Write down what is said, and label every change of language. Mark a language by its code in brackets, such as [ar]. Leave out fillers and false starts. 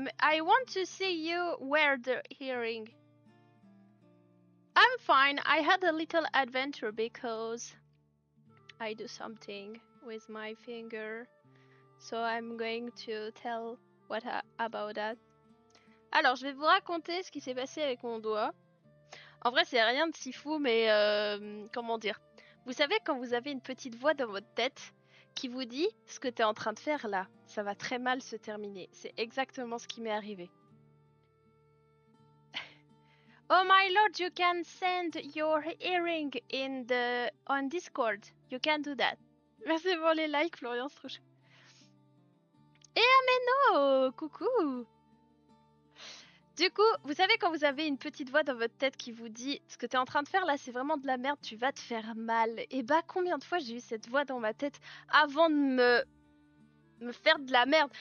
[en] I want to see you wear the earring. I'm fine. I had a little adventure because I do something with my finger. So I'm going to tell about that. [fr] Alors, je vais vous raconter ce qui s'est passé avec mon doigt. En vrai, c'est rien de si fou, mais comment dire? Vous savez, quand vous avez une petite voix dans votre tête qui vous dit ce que tu es en train de faire là, ça va très mal se terminer. C'est exactement ce qui m'est arrivé. [en] Oh my lord, you can send your earring on Discord. You can do that. [fr] Merci pour les likes, Florian, c'est trop chou. Et Ameno, coucou. Du coup, vous savez quand vous avez une petite voix dans votre tête qui vous dit ce que tu es en train de faire là, c'est vraiment de la merde, tu vas te faire mal. Et bah combien de fois j'ai eu cette voix dans ma tête avant de me faire de la merde.